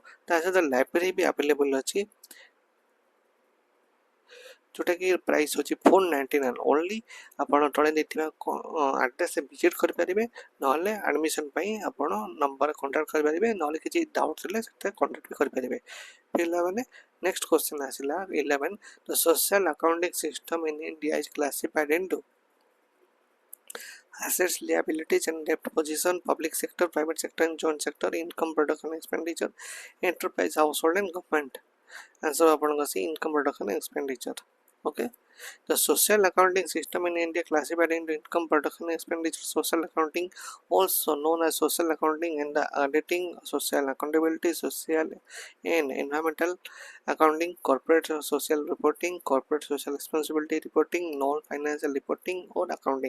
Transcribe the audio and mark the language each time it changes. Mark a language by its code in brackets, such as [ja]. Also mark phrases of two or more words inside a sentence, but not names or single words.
[or] ତା ସହିତ ଲାଇବ୍ରେରୀ ବି ଆଭେଲେବଲ୍ ଅଛି, ଯେଉଁଟାକି ପ୍ରାଇସ୍ ହେଉଛି 499 ଓନ୍ଲି। ଆପଣ ତଳେ ଦେଇଥିବା ଆଡ୍ରେସ୍ରେ ଭିଜିଟ୍ କରିପାରିବେ, ନହେଲେ ଆଡ଼ମିସନ୍ ପାଇଁ ଆପଣ ନମ୍ବରରେ କଣ୍ଟାକ୍ଟ କରିପାରିବେ, ନହେଲେ କିଛି ଡାଉଟ୍ ଥିଲେ ସେଥିରେ କଣ୍ଟାକ୍ଟ ବି କରିପାରିବେ ପିଲାମାନେ। [en] next question [or] ଆସିଲା 11. [en] The social accounting system in India is classified into assets, liabilities and debt position, public sector, private sector and joint sector, income, production, expenditure, enterprise, household and government. Answer [or] ଆପଣଙ୍କ ଅଛି [en] income, production and expenditure. Okay, the social accounting system in India classified into income, production, expenditure, social accounting, also known as social accounting and the auditing, social accountability, social and environmental accounting, corporate social reporting, corporate social responsibility reporting, non-financial reporting or accounting.